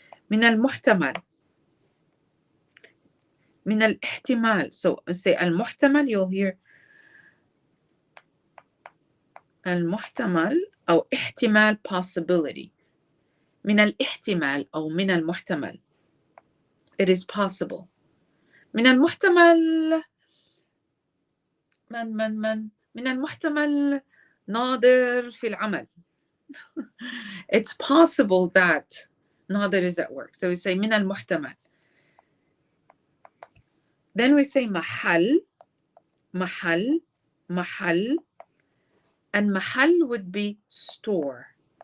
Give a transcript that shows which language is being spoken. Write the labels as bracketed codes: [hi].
[ar] من المحتمل. من الاحتمال. [en] So say المحتمل, you'll hear [ar] المحتمل أو احتمال [en] possibility. [ar] من الاحتمال أو من المحتمل. [en] It is possible. [ar] من المحتمل من المحتمل ناظر في العمل. [en] It's possible that ناظر is at work. So we say [ar] من المحتمل. [en] Then we say محل. [ar] محل. محل. [en] And محل would be store.